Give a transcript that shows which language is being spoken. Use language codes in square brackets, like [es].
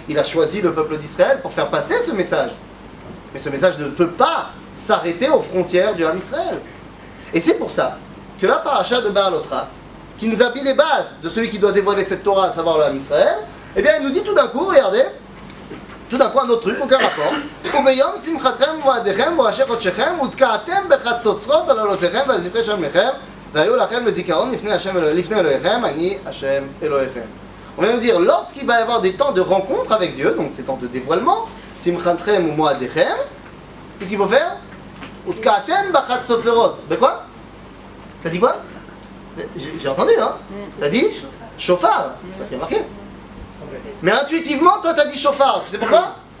[fr] Il a choisi le peuple d'Israël pour faire passer ce message. Mais ce message ne peut pas s'arrêter aux frontières du Ham Israël. Et c'est pour ça que la paracha de Baalotra, qui nous a mis les bases de celui qui doit dévoiler cette Torah, à savoir le Ham Israël, eh bien, il nous dit tout d'un coup, regardez, tout d'un coup un autre truc, aucun rapport. [he] Ubeyom simchatchem moadechem boasher chodshechem utka'atem bechatzotzrot al olotechem ועל זכרי שמכם והיו לכם לזיכרון לפני אלוהיכם, אני השם אלוהיכם. [fr] On vient de dire, lorsqu'il va y avoir des temps de rencontre avec Dieu, donc ces temps de dévoilement, simchatchem ou moadechem, qu'est-ce qu'il faut faire? Utka'atem bechatzotzrot. Ben quoi? T'as dit quoi? J'ai entendu, hein? T'as dit chauffard. C'est pas ce qu'il y a marqué. Mais intuitivement, toi, t'as dit chauffard. Tu sais pourquoi?